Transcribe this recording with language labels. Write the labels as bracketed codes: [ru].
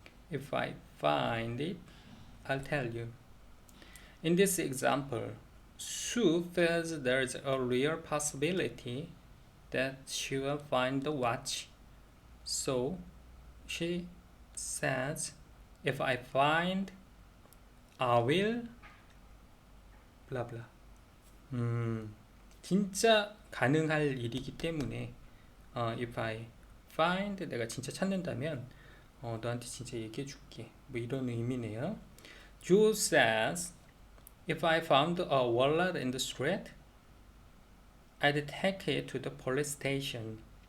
[en] If I find it, I'll tell you. In this example, Sue feels there's a real possibility that she will find the watch. So she says, if I find, I will, blah blah. [ko] 진짜 가능할 일이기 때문에 [en] if I find, [ko] 내가 진짜 찾는다면 너한테 진짜 얘기해 줄게. 뭐 이런 의미네요. [en] Joe says, if I found a wallet in the street, I'd take it to the police station.